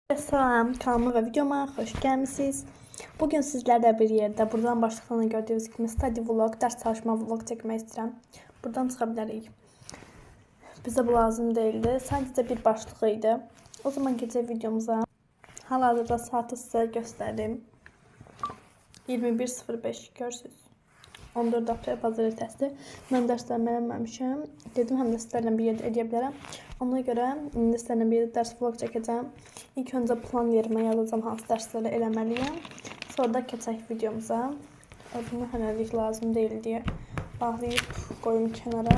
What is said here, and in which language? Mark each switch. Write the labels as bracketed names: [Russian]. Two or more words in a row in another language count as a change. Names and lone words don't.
[Turkish] Salam, kanalıma ve videoma hoş gelmişsiniz. Bugün sizlerle bir yerde buradan başlıqlarını gördüğünüz gibi [English] study vlog, [Turkish] ders çalışma vlog çekmek istedim. Buradan çıkabiliriz. Bize bu lazım değildi. Sadece bir başlığıydı. O zaman gece videomuza hal-hazırda saati size göstereyim. 21:05 görürsünüz. 14 aprel pazartesi. [Azerbaijani] Mən dərslərimi eləməmişəm. Dedim həm də sizlərlə bir yerdə edə bilərəm. Ona görə indi sizlərlə bir yerdə dərs vlog çəkəcəm. İlk öncə plan yerimə yazacağım hansı dərsləri eləməliyəm. Sonra da keçək videomuza. Bunu hələlik lazım deyil deyə bağlayıb qoyum kənara.